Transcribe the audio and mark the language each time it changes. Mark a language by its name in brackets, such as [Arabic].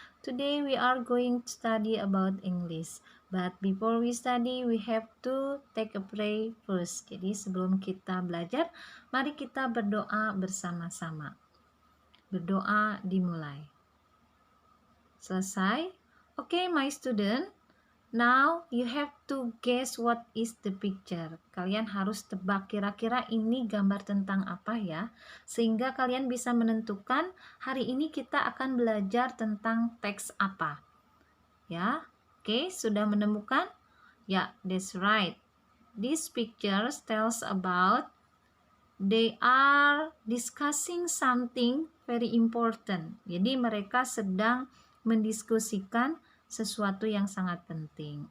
[English] Today we are going to study about English. But before we study, we have to take a pray first. [Indonesian] Jadi sebelum kita belajar, mari kita berdoa bersama-sama. Berdoa dimulai. Selesai? [English] Okay, my student. Now you have to guess what is the picture. [Indonesian] Kalian harus tebak kira-kira ini gambar tentang apa ya, sehingga kalian bisa menentukan hari ini kita akan belajar tentang teks apa. Ya, oke, sudah menemukan? Ya, that's right. [English] This picture tells about they are discussing something very important. [Indonesian] Jadi mereka sedang mendiskusikan sesuatu yang sangat penting.